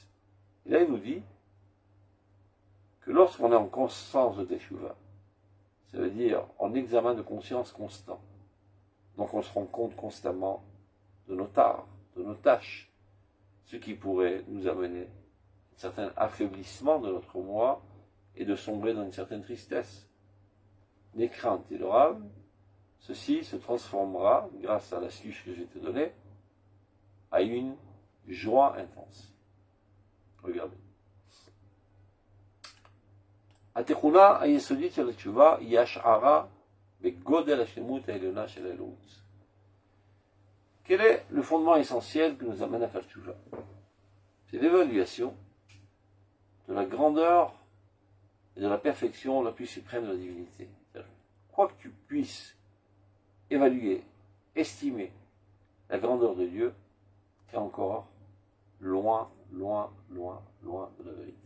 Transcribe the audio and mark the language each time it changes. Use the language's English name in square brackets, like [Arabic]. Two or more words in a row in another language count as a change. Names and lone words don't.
[French] Et là, il nous dit que lorsqu'on est en conscience de teshuva, ça veut dire en examen de conscience constant, donc on se rend compte constamment de nos tares, de nos tâches, ce qui pourrait nous amener à un certain affaiblissement de notre moi et de sombrer dans une certaine tristesse. Les craintes et le râve, ceci se transformera, grâce à l'astuce que je vais te donner, à une joie intense. Regardez. [Hebrew] התכונה היסודית של התשובה היא השערה בגודל השלמות העליונה של האלוהות. [French] Quel est le fondement essentiel qui nous amène à faire tchouva? C'est l'évaluation de la grandeur et de la perfection la plus suprême de la divinité. Quoi que tu puisses évaluer, estimer la grandeur de Dieu, tu es encore loin, loin, loin, loin de la vérité.